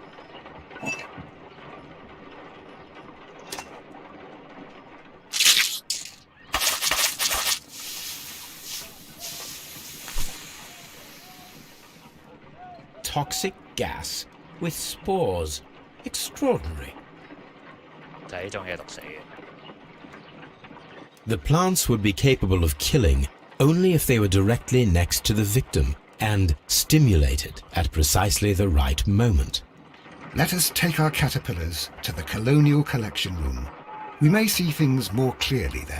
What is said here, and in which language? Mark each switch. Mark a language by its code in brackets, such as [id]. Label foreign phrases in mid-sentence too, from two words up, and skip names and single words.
[en] Toxic gas with spores. Extraordinary. [yue] 就係呢種嘢毒死嘅。 [en] The plants would be capable of killing only if they were directly next to the victim and stimulated at precisely the right moment. Let us take our caterpillars to the Colonial Collection Room. We may see things more clearly there.